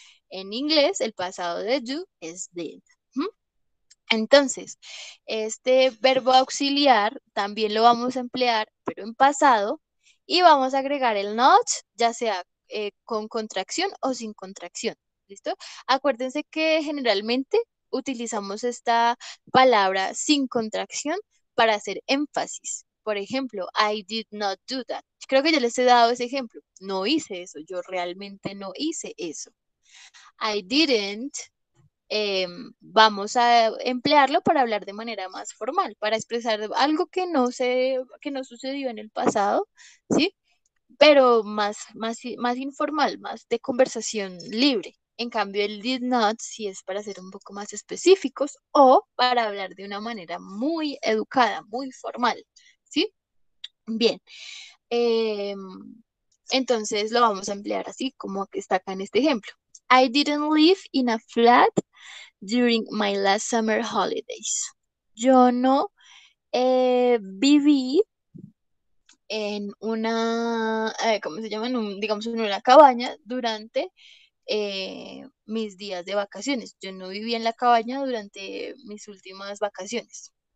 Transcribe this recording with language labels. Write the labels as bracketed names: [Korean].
[Spanish] En inglés, el pasado de do es did. ¿Mm? Entonces, este verbo auxiliar también lo vamos a emplear, pero en pasado, y vamos a agregar el not, ya sea con contracción o sin contracción. ¿Listo? Acuérdense que generalmente utilizamos esta palabra sin contracción para hacer énfasis. Por ejemplo, [English] I did not do that. [Spanish] Creo que ya les he dado ese ejemplo. No hice eso. Yo realmente no hice eso. I didn't vamos a emplearlo para hablar de manera más formal, para expresar algo que no sucedió en el pasado, ¿sí? Pero más informal, más de conversación libre. En cambio, el did not sí es para ser un poco más específicos o para hablar de una manera muy educada, muy formal, ¿sí? Bien. em, entonces lo vamos a emplear así como que está acá en este ejemplo. [English] I didn't live in a flat during my last summer holidays. [Spanish] Yo no viví en una, ¿cómo se llama? Digamos, en una cabaña durante mis días de vacaciones. Yo no viví en la cabaña durante mis últimas vacaciones.